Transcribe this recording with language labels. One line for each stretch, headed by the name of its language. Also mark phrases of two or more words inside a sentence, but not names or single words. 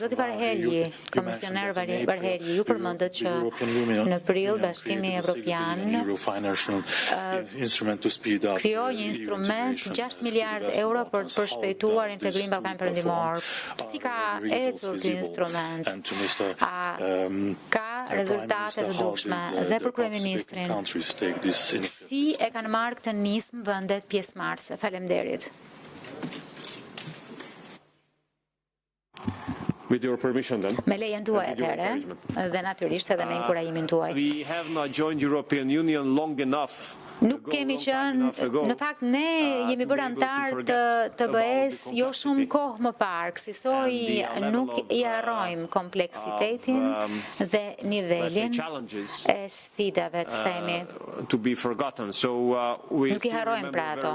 Albanian: Zoti Varhelyi, komisioner Varhelyi, ju përmendet që në prill Bashkimi Evropian krijoi një instrument 6 miliard euro për të përshpejtuar integrimin ballkan perëndimor. Si ka ecur ky instrument? A ka rezultate të dukshme? Dhe për kryeministrin, si e kanë marrë këtë nismë vendet pjesëmarrëse? Faleminderit.
English: With your permission then.
Albanian: Me lejen tuaj atëherë, dhe natyrisht edhe me inkurajimin tuaj.
English: We have not joined European Union long enough.
Albanian: Nuk kemi qenë, në fakt ne jemi bërë antar të BE-s jo shumë kohë më parë, kësaj nuk i harrojmë kompleksitetin dhe nivelin e sfidave, të themi. Nuk i harrojmë pra ato.